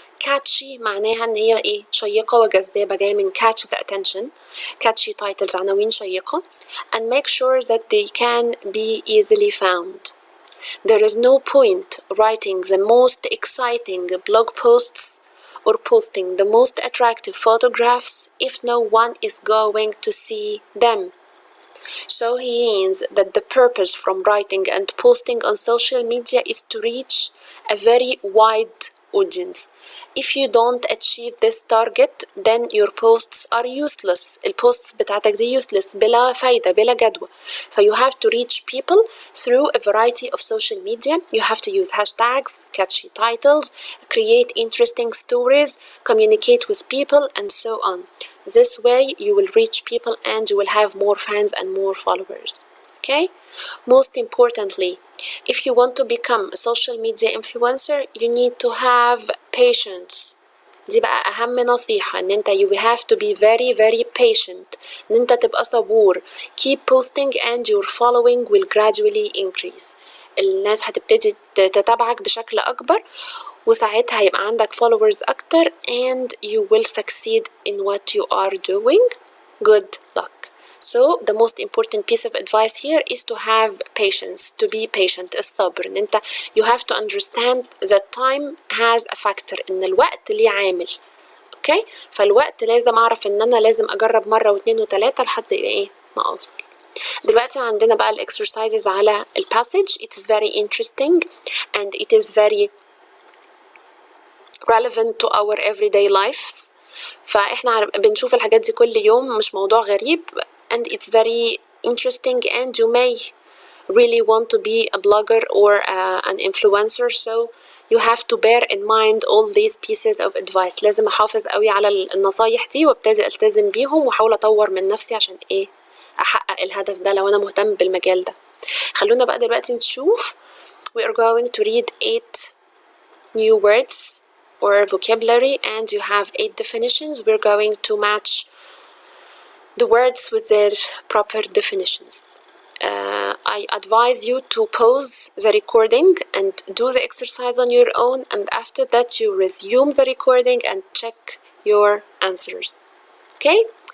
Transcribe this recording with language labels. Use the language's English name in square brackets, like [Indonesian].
[Arabic] catchy معناها ان هي ايه شيقة وجذابة، جاية من [English] catch the attention. catchy titles [Arabic] عناوين شيقة. [English] and make sure that they can be easily found. There is no point writing the most exciting blog posts or posting the most attractive photographs if no one is going to see them. So he means that the purpose from writing and posting on social media is to reach a very wide audience. If you don't achieve this target, then your posts are useless. [Arabic] البوستس بتاعتك دي useless، بلا فايدة، بلا جدوى. [English] You have to reach people through a variety of social media. You have to use hashtags, catchy titles, create interesting stories, communicate with people, and so on. This way you will reach people and you will have more fans and more followers. Okay? Most importantly, if you want to become a social media influencer, you need to have patience. [Arabic] دي بقى أهم نصيحة، إن أنت [English] you have to be very very patient، [Arabic] إن أنت تبقى صبور. [English] Keep posting and your following will gradually increase. [Arabic] الناس هتبتدي تتابعك بشكل أكبر، وساعتها هيبقى عندك followers أكتر [English] and you will succeed in what you are doing. Good luck. So the most important piece of advice here is to have patience, to be patient. [Arabic] الصبر، إن أنت [English] you have to understand that time has a factor، [Arabic] إن الوقت ليه عامل. أوكي؟ فالوقت لازم أعرف إن أنا لازم أجرب مرة واثنين وثلاثة لحد إيه ما أوصل. دلوقتي عندنا بقى الإكسرسايزز على الباسج. [English] It is very interesting and it is very relevant to our everyday lives. [Arabic] فإحنا بنشوف الحاجات دي كل يوم، مش موضوع غريب. [English] And it's very interesting and you may really want to be a blogger or an influencer, so you have to bear in mind all these pieces of advice. [Arabic] لازم أحافظ قوي على النصايح دي وابتدي ألتزم بيهم وأحاول أطور من نفسي عشان إيه أحقق الهدف ده لو أنا مهتم بالمجال ده. خلونا بقى دلوقتي نشوف. [English] We are going to read 8 new words or vocabulary and you have 8 definitions. We're going to match the words with their proper definitions. I advise you to pause the recording and do the exercise on your own, and after that you resume the recording and check your answers. Okay?